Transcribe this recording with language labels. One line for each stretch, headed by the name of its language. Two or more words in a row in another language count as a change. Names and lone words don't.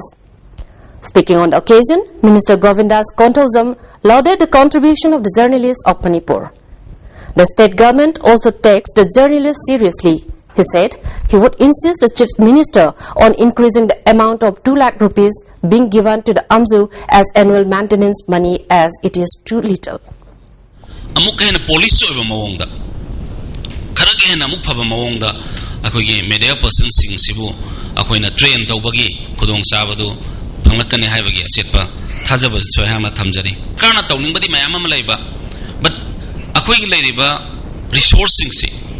English: Speaking on the occasion, Minister Govindas Konthuzam lauded the contribution of the journalists of Manipur. The state government also takes the journalists seriously. He said he would insist the Chief Minister on increasing the amount of 2 lakh rupees being given to the AMJO as annual maintenance money as it is too little.
Manipuri: Amuk hena police oiba mawongda kharage hena amuk phaba mawongda akhogi
English: media person
Manipuri: sing sibu akhoina train tawbagi khudong sabadu phanglakani haibagi asetpa thajaba soyama thamjari kana tawningbadi mayam ama laiba but akhoigi lairiba resourcing si